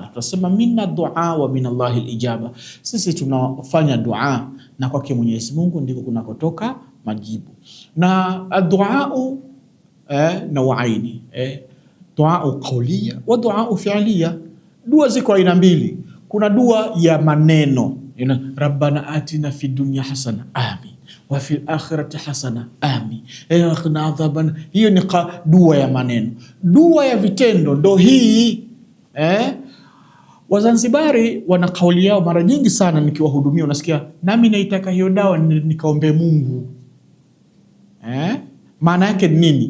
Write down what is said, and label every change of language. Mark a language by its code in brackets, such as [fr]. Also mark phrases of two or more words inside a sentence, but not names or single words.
[sw] Tunasema [ar] منا دعاء ومن الله الإجابة. [sw] Sisi tunafanya dua na kwake Mwenyezi Mungu ndiko kunakotoka majibu. [ar] Na الدعاء نوعين دعاء قولية ودعاء فعلية. [sw] Dua ziko aina mbili. Kuna dua ya maneno, [ar] ربنا آتنا في الدنيا حسنة آمين وفي الآخرة حسنة آمين وقنا عذابا. [sw] Hiyo ni dua ya maneno. Dua ya vitendo ndo hii. Wazanzibari wana kauli yao mara nyingi sana nikiwahudumia, unasikia nami naitaka hiyo dawa nikaombe Mungu. Maana yake nini?